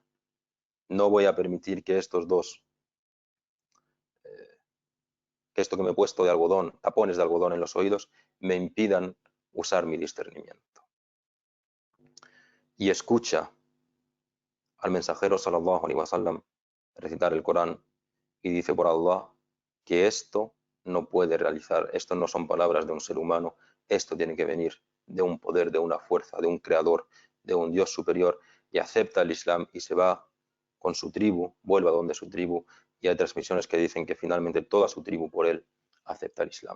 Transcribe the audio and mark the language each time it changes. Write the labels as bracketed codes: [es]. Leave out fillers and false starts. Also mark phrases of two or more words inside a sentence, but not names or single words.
[es] No voy a permitir que estos dos, que esto que me he puesto de algodón, tapones de algodón en los oídos, me impidan usar mi discernimiento. Y escucha al mensajero [ar] صلى الله عليه وسلم [es] recitar el Corán y dice: por Allah, que esto no puede realizar, esto no son palabras de un ser humano, esto tiene que venir de un poder, de una fuerza, de un creador, de un Dios superior, y acepta el Islam y se va con su tribu, vuelve a donde su tribu, y hay transmisiones que dicen que finalmente toda su tribu por él acepta el Islam.